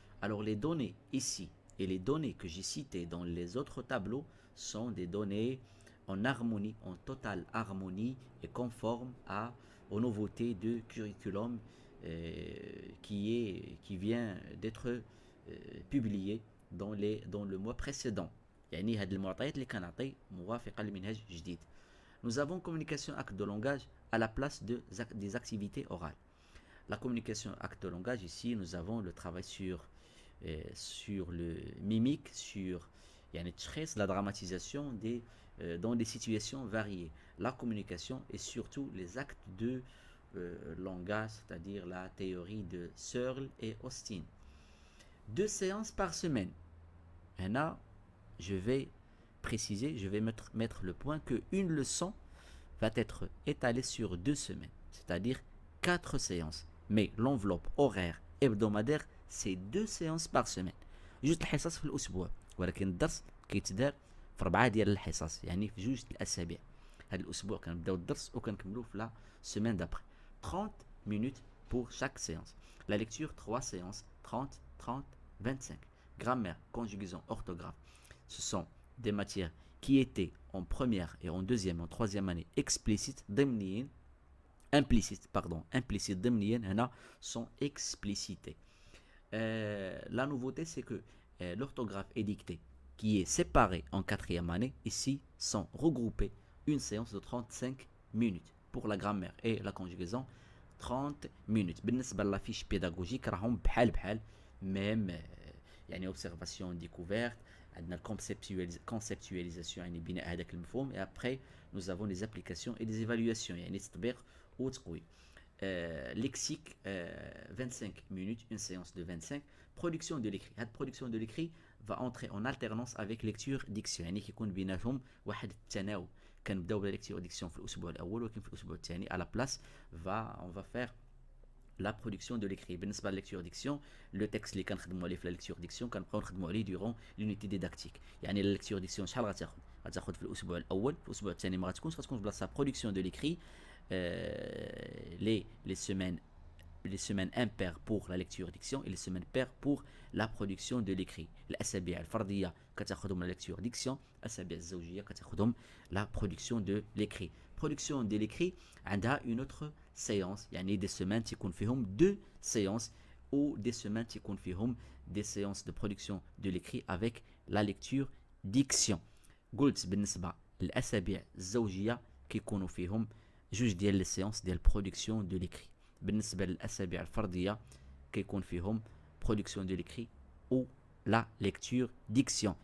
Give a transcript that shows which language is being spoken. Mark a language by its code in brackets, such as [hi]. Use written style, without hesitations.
[fr] Alors les données ici et les données que j'ai citées dans les autres tableaux sont des données en harmonie, en totale harmonie et conformes aux nouveautés de curriculum qui vient d'être publié dans le mois précédent. [ar] يعني هاد المعطيات اللي كنعطي موافقة لمنهج جديد. [fr] Nous avons communication acte de langage à la place des activités orales. La communication acte de langage, ici, nous avons le travail sur le mimique, sur la dramatisation dans des situations variées. La communication et surtout les actes de langage, c'est-à-dire la théorie de Searle et Austin. 2 séances par semaine. Là, je vais préciser, je vais mettre le point qu'une leçon va être étalée sur 2 semaines, c'est-à-dire 4 séances. Mais l'enveloppe horaire hebdomadaire, c'est 2 séances par semaine. [ar] جوج الحصص في الأسبوع، ولكن الدرس كيتدار في 4 ديال الحصص، يعني في 2 الأسابيع. هذا الأسبوع كنبداو الدرس وكنكملوه في [fr] la semaine d'après. 30 minutes pour chaque séance. La lecture, 3 séances, 30, 30, 25. Grammaire, conjugaison, orthographe. Ce sont des matières qui étaient en première et en deuxième, en troisième année explicites, implicites [ar] ضمنيا [fr] sont explicités. La nouveauté, c'est que l'orthographe et dictée qui est séparée en quatrième année, ici, sont regroupées une séance de 35 minutes. Pour la grammaire et la conjugaison, 30 minutes. [ar] بالنسبة [fr] la fiche pédagogique, [ar] راهم بحال [fr] même يعني observation découverte. [ar] عندنا [fr] conceptualisation [ar] يعني بناء هذاك المفهوم. [fr] Et après, nous avons les applications et les évaluations [ar] يعني تطبيق وتقويم. [fr] Lexique, 25 minutes, une séance de 25. Production de l'écrit. Cette production de l'écrit va entrer en alternance avec lecture diction. [ar] يعني كيكون بيناتهم واحد التناوب. كنبداو بلا [fr] lecture diction [ar] في الأسبوع الأول ولكن في الأسبوع الثاني [fr] à la place on va faire la production de l'écrit. [ar] بالنسبة [fr] للlecture diction, le texte [ar] اللي كنخدموا عليه في [fr] la lecture diction [ar] كنبقاو نخدموا عليه [fr] durant l'unité didactique. [ar] يعني [fr] la lecture diction [ar] شحال غتاخد في الأسبوع الأول، في الأسبوع الثاني ما غتكونش بلاصة [fr] production de l'écrit. Les semaines impaires pour la lecture diction et les semaines paires pour la production de l'écrit. [ar] الأسابيع الفردية كتاخدهم [fr] la lecture diction، [ar] الأسابيع الزوجية كتاخدهم [fr] la production de l'écrit. production de l'écrit [ar] عندها [fr] une autre séance يعني des semaines [ar] تكون فيهم [fr] deux séances ou des semaines تكون فيهم des séances de production de l'écrit avec la lecture diction. [ar] قلت بالنسبة للأسابيع الزوجية كيكونوا فيهم جوج ديال لي سيونس ديال برودكسيون دو ليكري. بالنسبة للأسابيع الفردية كيكون فيهم برودكسيون دو ليكري [fr] ou la lecture diction.